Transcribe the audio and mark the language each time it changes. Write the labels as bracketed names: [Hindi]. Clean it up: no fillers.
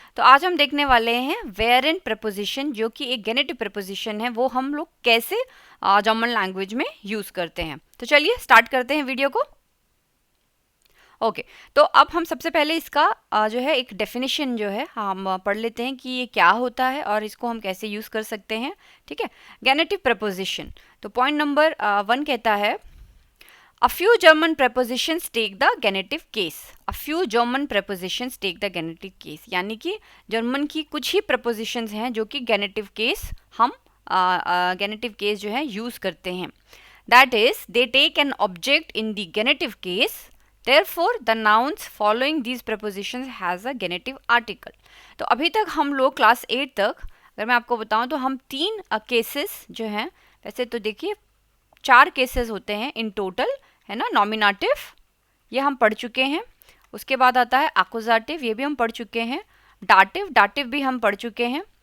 [Hindi] तो आज हम देखने वाले हैं वेरेंट प्रपोजिशन, जो कि एक गेनेटिव प्रपोजिशन है, वो हम लोग कैसे जर्मन लैंग्वेज में यूज करते हैं। तो चलिए स्टार्ट करते हैं वीडियो को। ओके तो अब हम सबसे पहले इसका जो है एक डेफिनेशन जो है हम पढ़ लेते हैं कि ये क्या होता है और इसको हम कैसे यूज कर सकते हैं। ठीक है, गेनेटिव प्रपोजिशन। तो पॉइंट नंबर 1 कहता है [English] A few German prepositions take the genitive case. A few German prepositions take the genitive case. [Hindi] यानी कि जर्मन की कुछ ही prepositions हैं जो कि genitive case हम genitive case जो है use करते हैं. [English] That is, they take an object in the genitive case. Therefore, the nouns following these prepositions has a genitive article. [Hindi] तो अभी तक हम लोग क्लास 8 तक, अगर मैं आपको बताऊं तो हम 3 केसेस जो हैं, वैसे तो देखिए 4 केसेस होते हैं इन टोटल, है ना। नॉमिनेटिव ये हम पढ़ चुके हैं, उसके बाद आता है एक्कुजेटिव, ये भी हम पढ़ चुके हैं, डाटिव भी हम पढ़ चुके हैं।